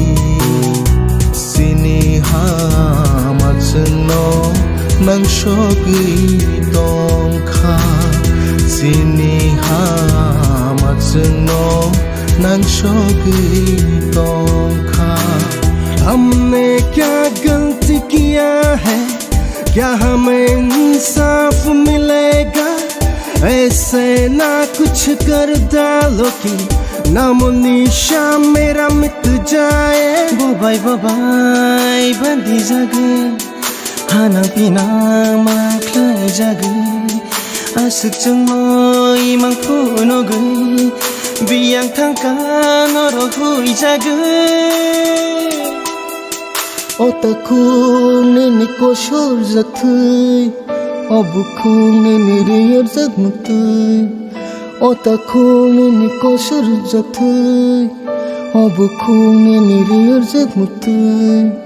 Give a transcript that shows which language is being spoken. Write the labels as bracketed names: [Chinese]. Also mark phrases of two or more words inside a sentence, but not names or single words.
[Kok Borok] Sini hamat seno nang shogi tongka, Sini hamat seno nang shogi tongka. [Hindi] हमने क्या गलती किया है, क्या हमें इंसाफ मिलेगा, ऐसे ना कुछ कर डालो कि नामो निशा मेरा मिट जाए [Kok Borok] बबाई बंदी जागे हाना पिना माख्लाय जागे आसुक जोंय मांफुनो गै बियां थांका नरो हुई जागे Otakune ni koshor zaktay Abukune ni riyar zagmaktay Otakune ni koshor zaktay Abukune ni riyar zagmaktay